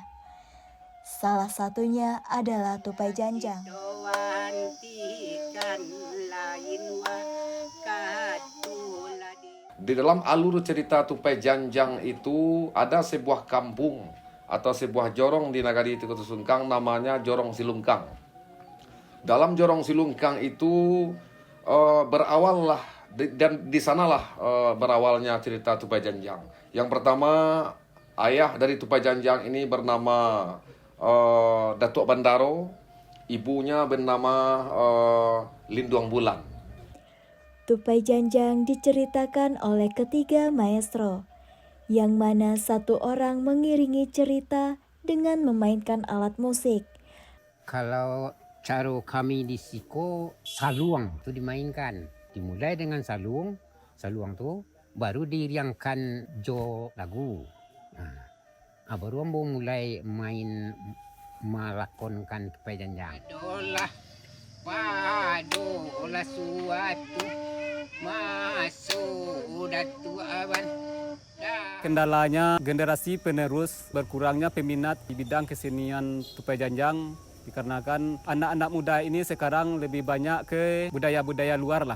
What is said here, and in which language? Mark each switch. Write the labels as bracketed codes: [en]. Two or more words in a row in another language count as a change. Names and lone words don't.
[id] Salah satunya adalah tupai janjang. Di dalam alur cerita tupai janjang itu ada sebuah kampung atau sebuah jorong di Nagari Tigo Koto Silungkang namanya Jorong Silungkang. Dalam Jorong Silungkang itu berawallah dan di sanalah berawalnya cerita tupai janjang. Yang pertama, ayah dari tupai janjang ini bernama Datuk Bandaro, ibunya bernama Linduang Bulan. Tupai janjang diceritakan oleh ketiga maestro, yang mana satu orang mengiringi cerita dengan memainkan alat musik. Kalau cara kami di Siko, saluang itu dimainkan. [min] Dimulai dengan saluang tu baru diriangkan jo lagu. Baru ambo mulai main melakonkan tupai janjang. Adolah padolah suatu masuk datu awan. [id] Kendalanya generasi penerus berkurangnya peminat di bidang kesenian tupai janjang dikarenakan anak-anak muda ini sekarang lebih banyak ke budaya-budaya luar lah.